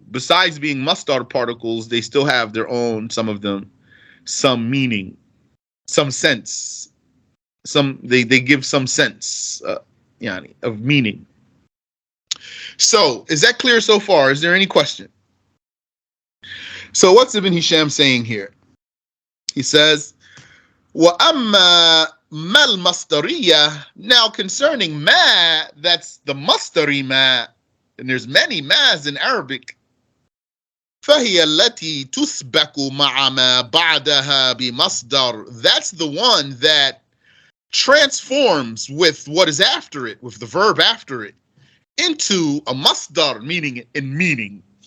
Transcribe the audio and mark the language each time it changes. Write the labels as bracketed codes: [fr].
[en] Besides being masdar particles, they still have their own, some of them, some meaning, some sense. They give some sense yani, of meaning. So is that clear so far? Is there any question? So what's Ibn Hisham saying here? He says, [ar] وَأَمَّا مَا الْمَصْدَرِيَّةِ. [en] Now concerning ma, that's the masdari ma, and there's many ma's in Arabic. [ar] فَهِيَ الَّتِي تُثْبَكُ مَعَ مَا بَعْدَهَا بِمَصْدَرٍ. [en] That's the one that transforms with what is after it, with the verb after it, into a masdar, meaning in meaning.